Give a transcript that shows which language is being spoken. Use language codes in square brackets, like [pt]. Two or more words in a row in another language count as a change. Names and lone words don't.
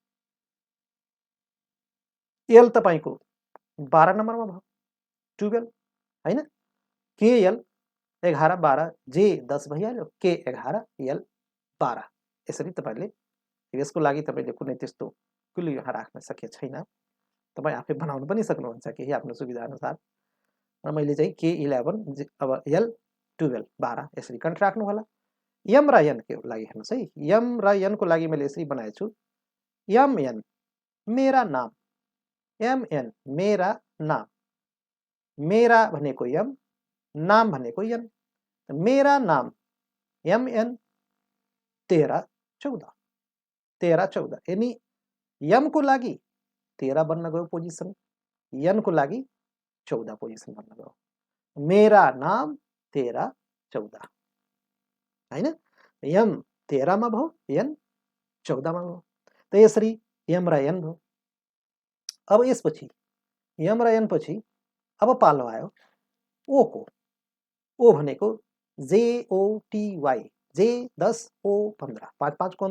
[ne] L तपाईको 12 नम्बरमा भयो 12 हैन KL 11 12 J 10 भइहाल्यो K 11 L 12 यसरी तपाईले यसको लागि तपाईले कुनै त्यस्तो कुल यहाँ राख्न सके छैन तपाई आफै बनाउन पनि सक्नुहुन्छ केही आफ्नो सुविधा अनुसार र मैले चाहिँ K11 अब L 12 12 यसरी कन्ट राख्नु होला M र N को लागि हेर्नुस् है M र N को लागि मैले यसरी बनाएको छु MN मेरा नाम MN मेरा नाम मेरा भनेको M नाम भनेको N मेरा नाम MN 13 14 13 14 यानी M को लागि 13 बन्न गयो पोजिसन N को लागि 14 पोजिसन बन्न गयो मेरा नाम 13 14 हैन M 13 मा भयो N 14 मा भयो त यसरी M र N भयो अब यसपछि M र N पछि अब पालो आयो O को O भनेको JOTY J 10 O 15 5 को